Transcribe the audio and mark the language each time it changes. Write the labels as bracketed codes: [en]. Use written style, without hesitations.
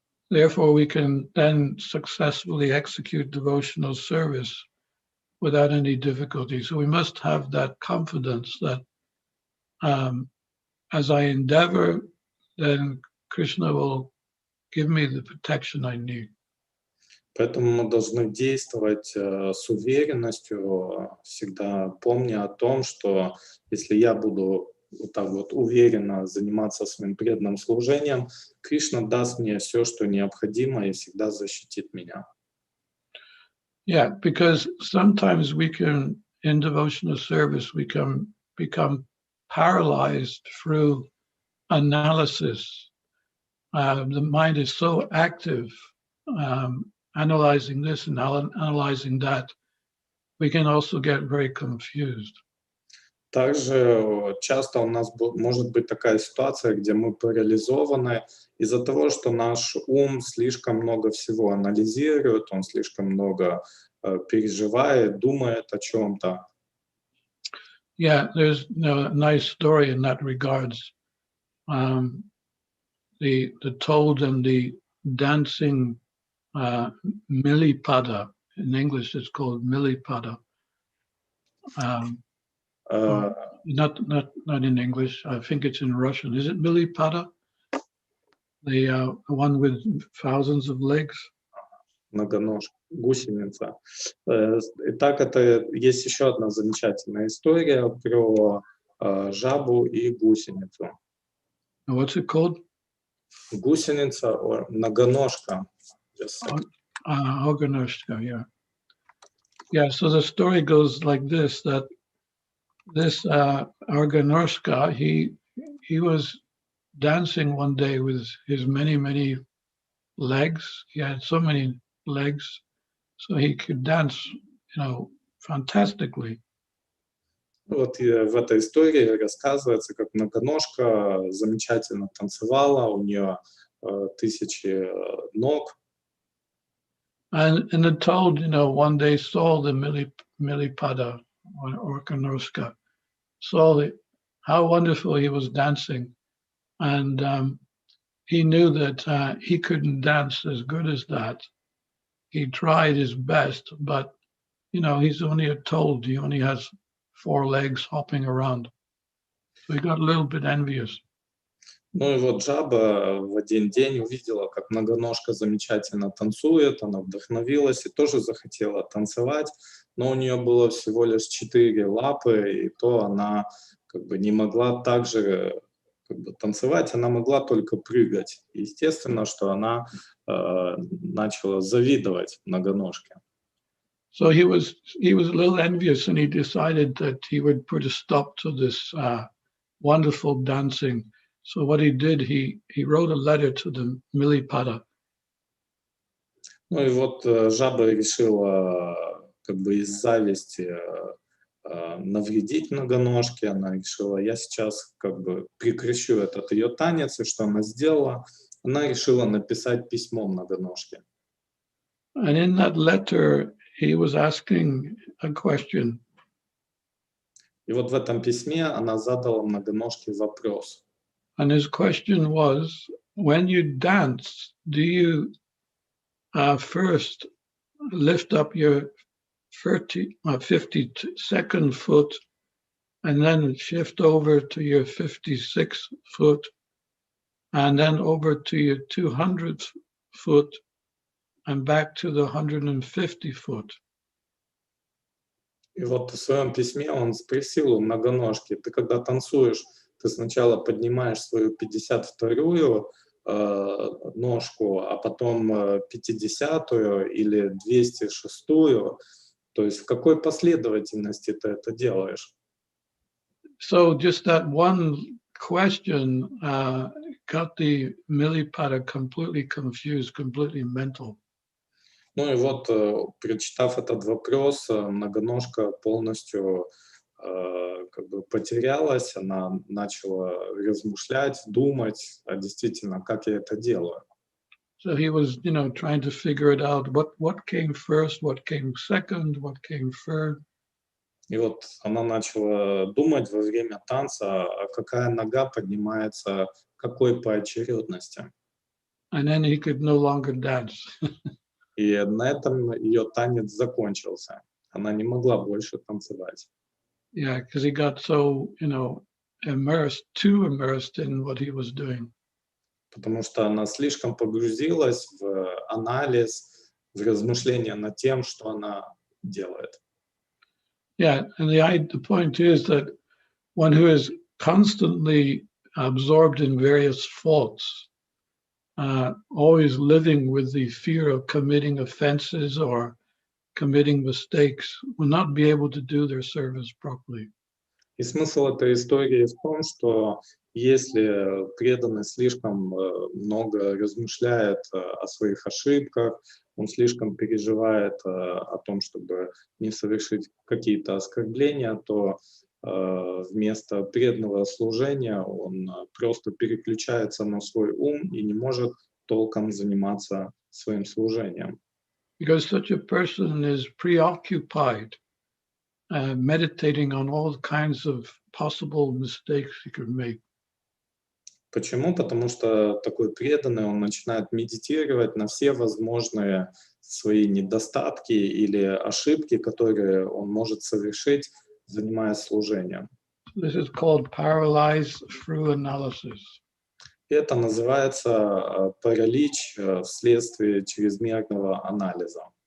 [en] Therefore, we can then successfully execute devotional service without any difficulty. So we must have that confidence that as I endeavor, then Krishna will give me the protection I need. [ru] Поэтому мы должны действовать с уверенностью, всегда помня о том, что если я буду вот так вот уверенно заниматься своим преданным служением, Кришна даст мне все, что необходимо, и всегда защитит меня. [en] Yeah, because sometimes we can, in devotional service, we can become paralyzed through analysis. The mind is so active, analyzing this and analyzing that, we can also get very confused. [ru] Также часто у нас может быть такая ситуация, где мы парализованы из-за того, что наш ум слишком много всего анализирует, он слишком много переживает, думает о чем-то. [en] Yeah, there's a nice story in that regards. The toad and the dancing Millipada. In English, it's called Millipada. Not in English. I think it's in Russian. Is it Millipada? The one with thousands of legs. [ru] Многоножка, гусеница. Итак, это есть еще одна замечательная история про жабу и гусеницу. [en] What's it called? [ru] Гусеница, многоножка. [en] Organoshka, yeah. Yeah, so the story goes like this, that this Organoshka, he was dancing one day with his many, many legs. He had so many legs, so he could dance, fantastically. [ru] Вот и в этой истории рассказывается, как многоножка замечательно танцевала, у нее тысячи ног. [en] And it told, one day saw the Milipada or Kanoska, saw how wonderful he was dancing. And he knew that he couldn't dance as good as that. He tried his best, but, he's only told he only has 4 legs hopping around. So he got a little bit envious. [ru] Ну и вот жаба в один день увидела, как многоножка замечательно танцует, она вдохновилась и тоже захотела танцевать, но у нее было всего лишь 4 лапы, и то она как бы не могла так же танцевать, она могла только прыгать. Естественно, что она начала завидовать многоножке. [en] So he was a little envious, and he decided that he would put a stop to this wonderful dancing. So what he did, he wrote a letter to the Milipada. [ru] Ну и вот жаба решила как бы из зависти навредить многоножке. Она решила, я сейчас как бы прекращу этот ее танец, и что она сделала? Она решила написать письмо многоножке. [en] And in that letter, he was asking a question. [ru] И вот в этом письме она задала многоножке вопрос. [en] And his question was, when you dance, do you first lift up your 52nd foot and then shift over to your 56th foot and then over to your 200th foot and back to the 150 foot? [ru] И вот в своем письме он спросил у многоножки, ты когда танцуешь, ты сначала поднимаешь свою 52-ю ножку, а потом 50-ю или 206-ю, то есть в какой последовательности ты это делаешь? [en] So just that one question got the Milipada completely confused, completely mental. [ru] Ну и вот, прочитав этот вопрос, многоножка полностью как бы потерялась, она начала размышлять, думать, а действительно, как я это делаю. [en] So he was, trying to figure it out. What came first? What came second? What came third? [ru] И вот она начала думать во время танца, а какая нога поднимается, какой по очередности. [en] And then he could no longer dance. [ru] И на этом ее танец закончился. Она не могла больше танцевать. [en] Yeah, because he got so, too immersed in what he was doing. [ru] Потому что она слишком погрузилась в анализ, в размышления над тем, что она делает. [en] Yeah, and the point is that one who is constantly absorbed in various faults, always living with the fear of committing offenses or committing mistakes, will not be able to do their service properly. [ru] И смысл этой истории в том, что если преданный слишком много размышляет о своих ошибках, он слишком переживает о том, чтобы не совершить какие-то оскорбления, то вместо преданного служения он просто переключается на свой ум и не может толком заниматься своим служением. [en] Because such a person is preoccupied, meditating on all kinds of possible mistakes he could make. [ru] Почему? Потому что такой преданный, он начинает медитировать на все возможные свои недостатки или ошибки, которые он может совершить, занимаясь служением. [en] This is called paralyzed through analysis. [ru] Это называется паралич вследствие чрезмерного анализа.